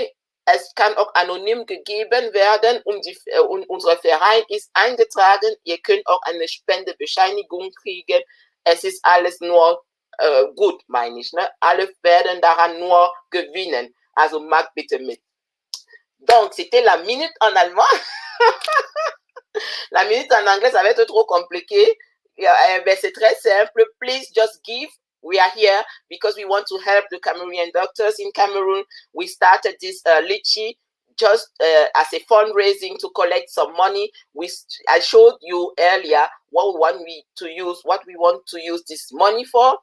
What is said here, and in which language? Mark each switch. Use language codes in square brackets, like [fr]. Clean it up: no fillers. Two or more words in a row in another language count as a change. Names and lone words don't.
[de] Es kann auch anonym gegeben werden und unser Verein ist eingetragen. Ihr könnt auch eine Spendebescheinigung kriegen. Es ist alles nur gut, meine ich. Ne? Alle werden daran nur gewinnen. Also macht bitte mit. [fr] Donc, c'était la minute en allemand. La minute en anglais, ça va être trop compliqué. C'est très simple. [en] Please just give. We are here because we want to help the Cameroonian doctors in Cameroon. We started this lychee just as a fundraising to collect some money. I showed you earlier what we want to use this money for.